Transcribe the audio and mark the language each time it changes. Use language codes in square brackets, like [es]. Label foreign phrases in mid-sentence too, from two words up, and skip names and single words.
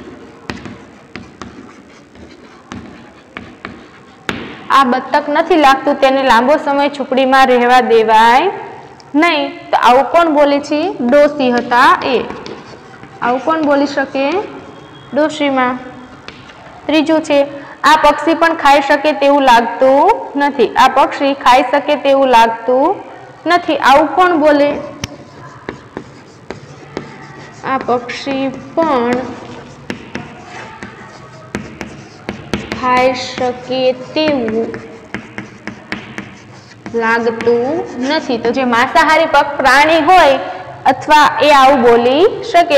[gu] આ બતક નહીં લાગતું, તેને લાંબો સમય ઝૂંપડીમાં રહવા દેવાય નહીં। તો આવું કોણ બોલે છે? ડોસી હતા એ. આવું કોણ બોલી શકે? ડોશીમા. ત્રીજું છે, આ પક્ષી પણ ખાઈ શકે તેવું લાગતું નથી। આ પક્ષી ખાઈ શકે તેવું લાગતું નથી। આવું કોણ બોલે? આ પક્ષી પણ ખાઈ શકે તેવું લાગતું નથી। તો જે માંસાહારી પ્રાણી હોય અથવા એ આવું બોલી શકે।